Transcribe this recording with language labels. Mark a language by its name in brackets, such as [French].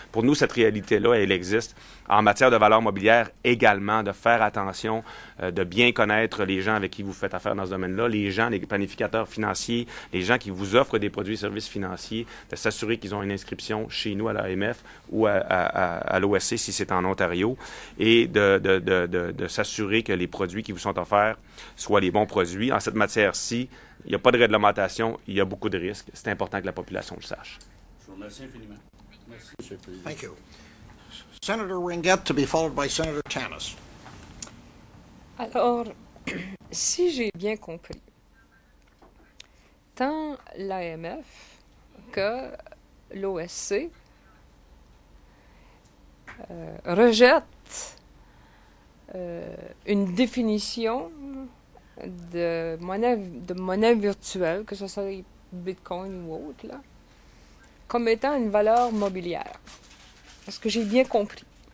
[French] Pour nous, cette réalité-là, elle existe en matière de valeurs mobilières également, de faire attention, de bien connaître les gens avec qui vous faites affaire dans ce domaine-là, les gens, les planificateurs financiers, les gens qui vous offrent des produits et services financiers, de s'assurer qu'ils ont une inscription chez nous à l'AMF ou à l'OSC si c'est en Ontario, et de s'assurer que les produits qui vous sont offerts soient les bons produits. En cette matière-ci, il n'y a pas de réglementation, il y a beaucoup de risques. C'est important que la population le sache. Je vous remercie infiniment. Merci, M. le Président. [English] Thank you. Senator Ringett to be followed by Senator Tanis. [French] Alors, si j'ai bien compris, tant l'AMF que l'OSC rejettent une définition de monnaie virtuelle, que ce soit Bitcoin ou autre, là, comme étant une valeur mobilière. Est-ce que j'ai bien compris?